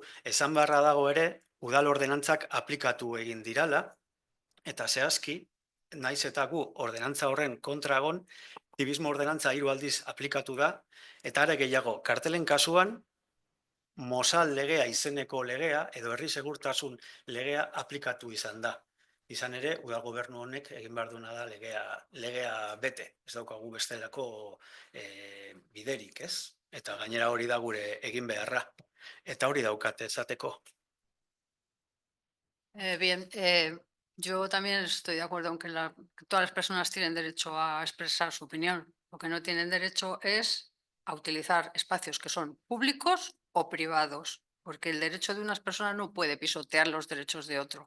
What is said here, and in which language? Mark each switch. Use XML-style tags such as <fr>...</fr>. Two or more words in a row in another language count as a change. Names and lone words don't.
<eu>Esan beharra dago ere, udal ordenantzak aplikatu egin dirala, eta zehazki, naiz eta gu ordenantza horren kontra egon, zibismo ordenantza 3 aldiz aplikatu da, eta are gehiago, kartelen kasuan, Mosal legea izeneko legea, edo herri segurtasun legea aplikatu izan da. Izan ere, udal gobernu honek egin behar duena da legea bete, ez daukagu bestelako biderik, ez? Eta gainera hori da gure egin beharra. Eta hori daukate esateko.</eu> <es>Bien, yo también estoy de acuerdo en que todas las personas tienen derecho a expresar su opinión. Lo que no tienen derecho es a utilizar espacios que son públicos o privados, porque el derecho de unas personas no puede pisotear los derechos de otro.</es>